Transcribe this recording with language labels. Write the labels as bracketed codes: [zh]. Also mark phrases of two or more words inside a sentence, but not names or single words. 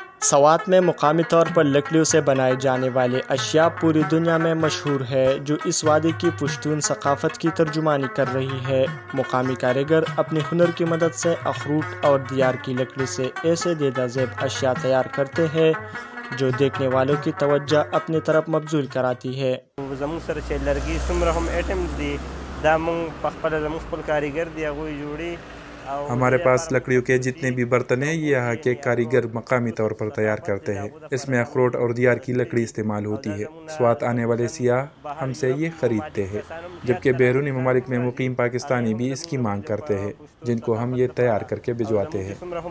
[ur] سوات میں مقامی طور پر لکڑیوں سے بنائے جانے والے اشیاء پوری دنیا میں مشہور ہے، جو اس وادی کی پشتون ثقافت کی ترجمانی کر رہی ہے۔ مقامی کاریگر اپنے ہنر کی مدد سے اخروٹ اور دیار کی لکڑی سے ایسے دیدہ زیب اشیاء تیار کرتے ہیں جو دیکھنے والوں کی توجہ اپنی طرف مبذول کراتی ہے۔ [ps] زموږ سره چې لرګي څومره هم ایټم دي دا موږ په خپله زموږ خپل کاریګر دی هغوی جوړي. [ur] ہمارے پاس لکڑیوں کے جتنے بھی برتن ہیں یہ یہاں کے کاریگر مقامی طور پر تیار کرتے ہیں۔ اس میں اخروٹ اور دیار کی لکڑی استعمال ہوتی ہے۔ سوات آنے والے سیاح ہم سے یہ خریدتے ہیں، جبکہ بیرونی ممالک میں مقیم پاکستانی بھی اس کی مانگ کرتے ہیں، جن کو ہم یہ تیار کر کے بھجواتے ہیں۔